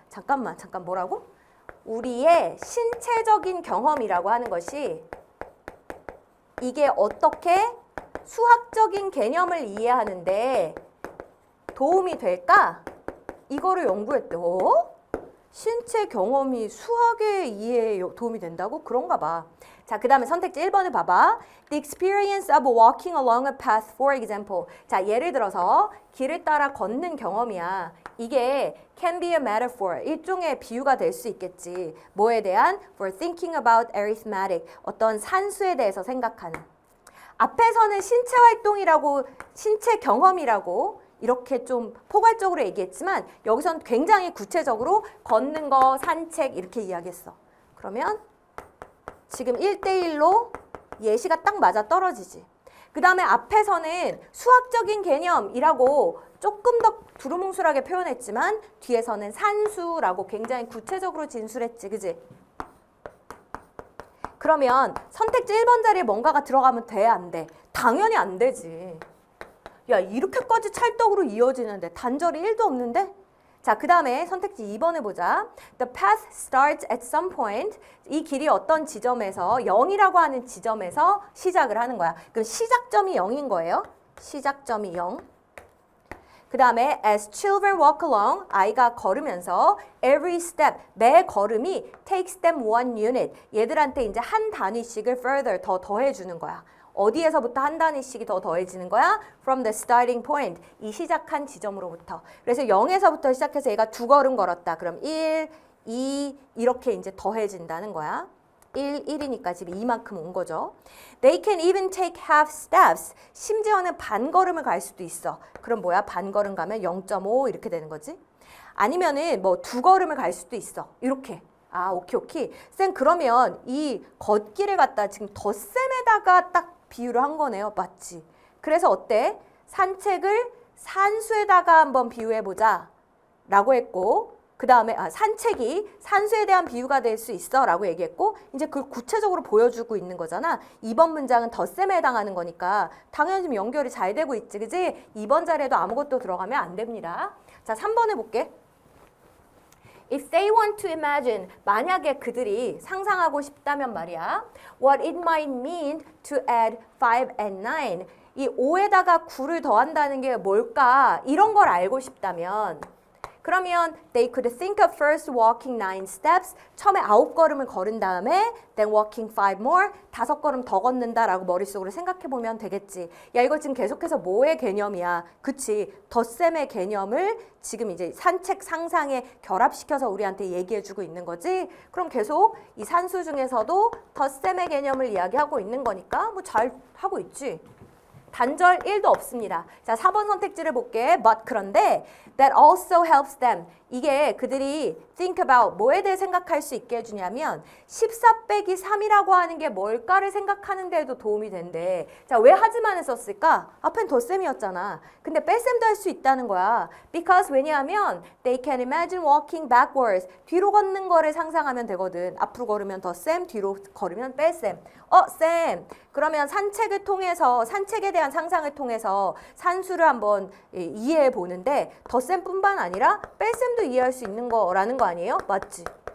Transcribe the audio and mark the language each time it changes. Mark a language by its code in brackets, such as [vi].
[ko] 잠깐 뭐라고? 우리의 신체적인 경험이라고 하는 것이 이게 어떻게 수학적인 개념을 이해하는데 도움이 될까? 이거를 연구했대. 신체 경험이 수학의 이해에 도움이 된다고? 그런가 봐. 자, 그 다음에 선택지 1번을 봐봐. [en] The experience of walking along a path, for example. [ko] 자, 예를 들어서 길을 따라 걷는 경험이야. [en] 이게 can be a metaphor. [ko] 일종의 비유가 될 수 있겠지. 뭐에 대한? [en] For thinking about arithmetic. [ko] 어떤 산수에 대해서 생각하는. 앞에서는 신체 활동이라고, 신체 경험이라고 이렇게 좀 포괄적으로 얘기했지만 여기서는 굉장히 구체적으로 걷는 거, 산책 이렇게 이야기했어. 그러면 지금 1대1로 예시가 딱 맞아 떨어지지. 그 다음에 앞에서는 수학적인 개념이라고 조금 더 두루뭉술하게 표현했지만 뒤에서는 산수라고 굉장히 구체적으로 진술했지. 그지? 그러면 선택지 1번 자리에 뭔가가 들어가면 돼, 안 돼? 당연히 안 되지. 야, 이렇게까지 찰떡으로 이어지는데 단절이 1도 없는데? 자, 그 다음에 선택지 2번을 보자. [en] The path starts at some point. [ko] 이 길이 어떤 지점에서 0이라고 하는 지점에서 시작을 하는 거야. 그럼 시작점이 0인 거예요. 시작점이 0. [en] 그 다음에 as children walk along, 아이가 걸으면서 every step, 매 걸음이 takes them one unit. [ko] 얘들한테 이제 한 단위씩을 further, 더 더해주는 거야. 어디에서부터 한 단위씩이 더 더해지는 거야? [en] From the starting point, 이 시작한 지점으로부터. [ko] 그래서 0에서부터 시작해서 얘가 2걸음 걸었다. 그럼 1, 2 이렇게 이제 더해진다는 거야. 1, 1이니까 지금 이만큼 온 거죠. [en] They can even take half steps. [ko] 심지어는 반걸음을 갈 수도 있어. 그럼 뭐야? 반걸음 가면 0.5 이렇게 되는 거지. 아니면은 뭐 2걸음을 갈 수도 있어. 이렇게. 오케이. 쌤 그러면 이 걷기를 갖다 지금 덧셈에다가 딱 비유를 한 거네요. 맞지? 그래서 어때? 산책을 산수에다가 한번 비유해보자 라고 했고 그 다음에 산책이 산수에 대한 비유가 될 수 있어 라고 얘기했고 이제 그걸 구체적으로 보여주고 있는 거잖아. 2번 문장은 덧셈에 해당하는 거니까 당연히 지금 연결이 잘 되고 있지. 그지? 2번 자리에도 아무것도 들어가면 안 됩니다. 자, 3번 해볼게. [en] If they want to imagine, 만약에 그들이 상상하고 싶다면 말이야. What it might mean to add 5 and 9. [ko] 이 5에다가 9를 더한다는 게 뭘까? 이런 걸 알고 싶다면 [en] 그러면 they could think of first walking 9 steps. [ko] 처음에 9걸음을 걸은 다음에 then walking 5 more. 5걸음 더 걷는다라고 머릿속으로 생각해 보면 되겠지. 야, 이거 지금 계속해서 뭐의 개념이야? 그치? 덧셈의 개념을 지금 이제 산책 상상에 결합시켜서 우리한테 얘기해 주고 있는 거지. 그럼 계속 이 산수 중에서도 덧셈의 개념을 이야기하고 있는 거니까 뭐 잘 하고 있지. 단절 1도 없습니다. 자, 4번 선택지를 볼게. [en] But 그런데 that also helps them. [ko] 이게 그들이 think about 뭐에 대해 생각할 수 있게 해주냐면 14 빼기 3이라고 하는 게 뭘까를 생각하는 데에도 도움이 된대. 자, 왜 하지만을 썼을까? 앞엔 덧셈이었잖아. 근데 뺄셈도 할 수 있다는 거야. [en] Because 왜냐하면 they can imagine walking backwards. [ko] 뒤로 걷는 거를 상상하면 되거든. 앞으로 걸으면 덧셈, 뒤로 걸으면 뺄셈. 쌤, 그러면 산책을 통해서 산책에 대한 상상을 통해서 산수를 한번 이해해 보는데 덧셈뿐만 아니라 뺄셈도 이해할 수 있는 거라는 거 아니에요? 맞지?